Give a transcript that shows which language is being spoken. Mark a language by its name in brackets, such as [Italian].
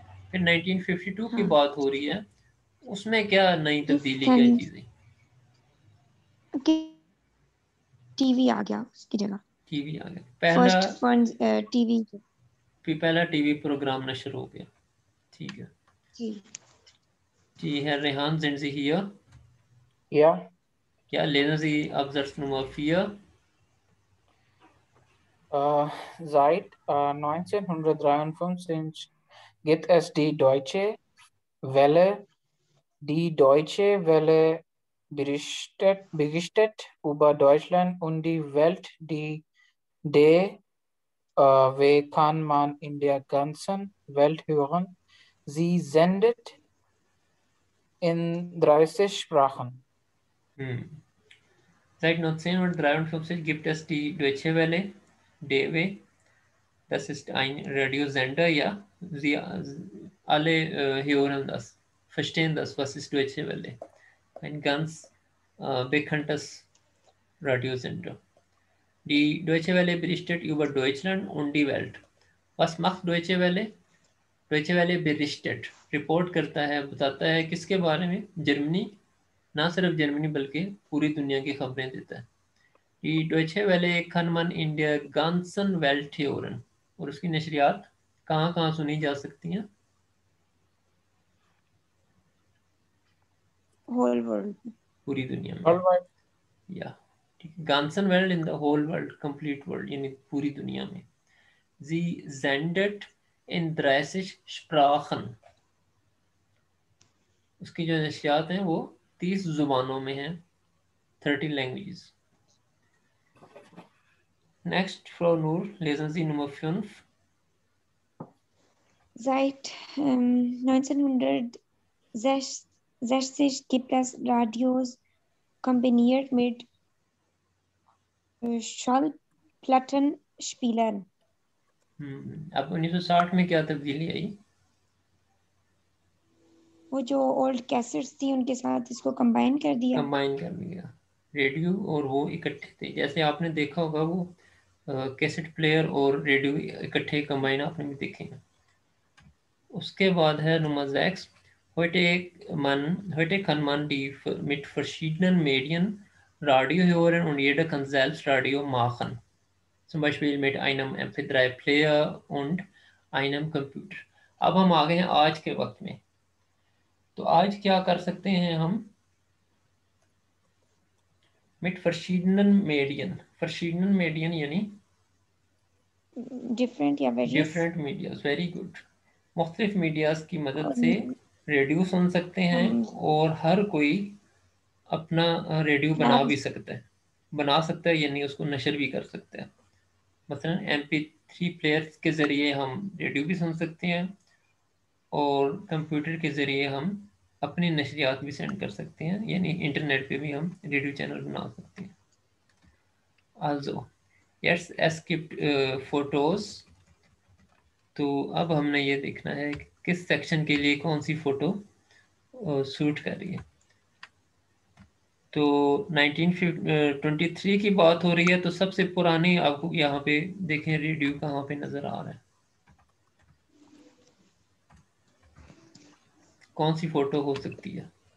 [Hindi] फिर 1952 की हाँ, बात हो रही है, उसमें क्या नई ये तब्दीली, क्या फैन चीज़ें? टीवी आ गया उसकी जगह। टीवी आ गया, पहला फर्स्ट फन टीवी। पहला टीवी प्रोग्राम नशर हो गया। ठीक है जी। [German] जी, Herr Rehan, sind Sie hier? Ja, Ja, lesen Sie Absatz Nummer 4. seit 1953 gibt es die Deutsche Welle. Die Deutsche Welle berichtet über Deutschland und die Welt. Die DW kann man in der ganzen Welt hören. Sie sendet in 30 Sprachen. Seit 1953 gibt es die Deutsche Welle, DW. Das ist ein Radiosender, ja. Sie alle hören das, verstehen das, was ist Deutsche Welle. Ein ganz bekanntes Radiosender. Die Deutsche Welle berichtet über Deutschland und die Welt. Was macht Deutsche Welle? Deutsche Welle berichtet, [Hindi] report करता है, बताता है किसके बारे में? Germany, ना सिर्फ Germany बल्कि पूरी दुनिया की खबरें देता है। [German] Die Deutsche Welle kann man in der ganzen Welt hören। [Hindi] और उसकी नशरियात कहाँ कहाँ सुनी जा सकती हैं? [English] Whole world. [Hindi] पूरी दुनिया में। [English] Worldwide. या [German] ganzen Welt, [English] in the whole world, complete world, [Hindi] यानी पूरी दुनिया में। [German] Sie sendet in 30 Sprachen। [Hindi] उसकी जो नशरियात हैं वो 30 जुबानों में हैं, [English] 30 languages। Next, [German] Frau Noor, lesen Sie Nummer 5. Seit 1960 gibt es Radios kombiniert mit Schallplattenspielern। [Hindi] अब 1960 में क्या तब्दीली आई? वो जो ओल्ड कैसेट्स थी उनके साथ इसको कंबाइन कर दिया। कंबाइन कर दिया, रेडियो और वो इकट्ठे थे। जैसे आपने देखा होगा वो कैसेट प्लेयर और रेडियो इकट्ठे कंबाइन आपने भी देखे हैं। उसके बाद है Nummer 6. [German] Heute kann man die mit verschiedenen Medien Radio hören und jeder kann selbst Radio machen. Zum Beispiel mit einem MP3-Player und einem Computer। [Hindi] अब हम आ गए हैं आज के वक्त में। तो आज क्या कर सकते हैं हम? [German] mit verschiedenen Medien [Hindi] यानी [English] Different या various. [Hindi] Different medias, very good. मुख्तलिफ मीडियाज की मदद से रेडियो सुन सकते हैं और हर कोई अपना रेडियो बना भी सकता है, यानी उसको नशर भी कर सकता है। मसलन MP3 प्लेयर्स के ज़रिए हम रेडियो भी सुन सकते हैं और कंप्यूटर के ज़रिए हम अपनी नशरियात भी सेंड कर सकते हैं, यानी इंटरनेट पे भी हम रेडियो चैनल बना सकते हैं। [German] Also, jetzt es gibt Fotos। [Hindi] तो अब हमने ये देखना है कि किस सेक्शन के लिए कौन सी फ़ोटो सूट कर रही है। तो 1923 की बात हो रही है, तो सबसे पुरानी आपको यहाँ पे देखें रेडियो कहाँ पे नज़र आ रहा है, कौन सी फ़ोटो हो सकती है?